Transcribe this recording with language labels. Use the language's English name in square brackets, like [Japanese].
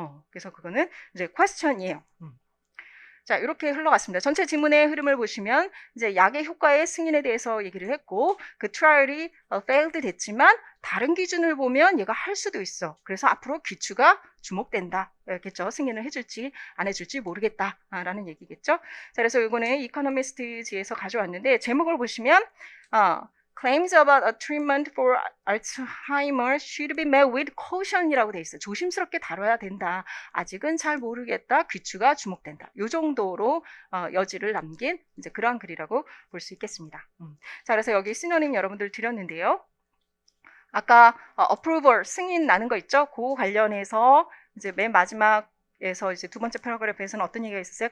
[Korean] 그래서 그거는 이제 question이에요. 자, 이렇게 흘러갔습니다. 전체 지문의 흐름을 보시면 이제 약의 효과의 승인에 대해서 얘기를 했고 그 트라이얼이 failed 됐지만 다른 기준을 보면 얘가 할 수도 있어. 그래서 앞으로 귀추가 주목된다. 겠죠. 승인을 해줄지 안 해줄지 모르겠다라는 얘기겠죠. 자, 그래서 이거는 이코노미스트지에서 가져왔는데 제목을 보시면 [English] Claims about a treatment for Alzheimer should be met with caution이라고 [Korean] 돼 있어요. 조심스럽게 다뤄야 된다. 아직은 잘 모르겠다. 귀추가 주목된다. 이 정도로 여지를 남긴 이제 그러한 글이라고 볼 수 있겠습니다. 자, 그래서 여기 시노님 여러분들 드렸는데요. 아까 approval 승인 나는 거 있죠? 그 관련해서 이제 맨 마지막에서 이제 두 번째 패러그래프에서는 어떤 얘기가 있었어요?